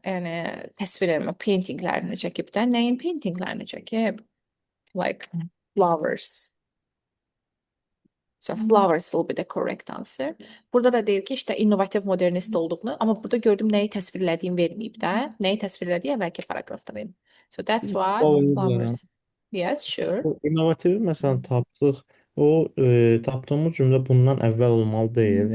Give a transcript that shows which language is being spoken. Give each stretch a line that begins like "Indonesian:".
Azerbaijani: Yəni təsvir etmə, paintinglərini çəkib də. Nəyin paintinglərini çəkib?
English: Like flowers. So flowers will be the correct answer.
Azerbaijani: Burada da deyir ki, işte innovativ modernist olduğunu, amma burada gördüm nəyi təsvir elədiyim verməyib də. Nəyi təsvir elədiyi əvvəlki paragrafda verməyib.
English: So that's why flowers. Yes, sure.
Azerbaijani: O innovativi məsələn tapdıq. O tapdığımız cümlə bundan əvvəl olmalı deyil.